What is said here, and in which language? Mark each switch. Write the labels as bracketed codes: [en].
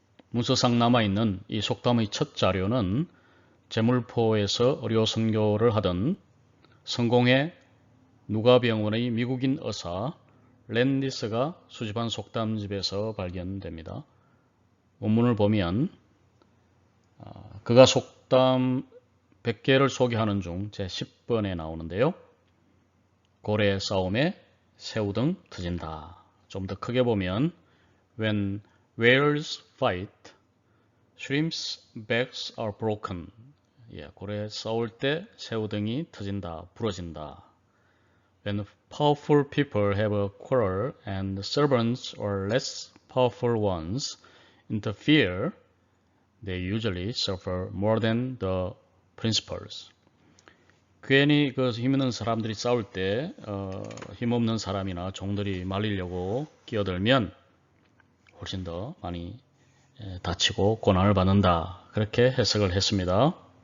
[ko] 문서상 남아있는 이 속담의 첫 자료는 제물포에서 의료 선교를 하던 성공회 누가병원의 미국인 의사 랜디스가 수집한 속담집에서 발견됩니다. 원문을 보면 그가 속담 100개를 소개하는 중 제10번에 나오는데요. 고래 싸움에 새우등 터진다. 좀 더 크게 보면 [en] When whales fight, shrimps' backs are broken. [ko] 고래 싸울 때 새우등이 터진다, 부러진다. [en] When powerful people have a quarrel and servants or less powerful ones interfere, they usually suffer more than the principals. [ko] 괜히 그 힘있는 사람들이 싸울 때 힘없는 사람이나 종들이 말리려고 끼어들면 훨씬 더 많이 다치고 고난을 받는다. 그렇게 해석을 했습니다.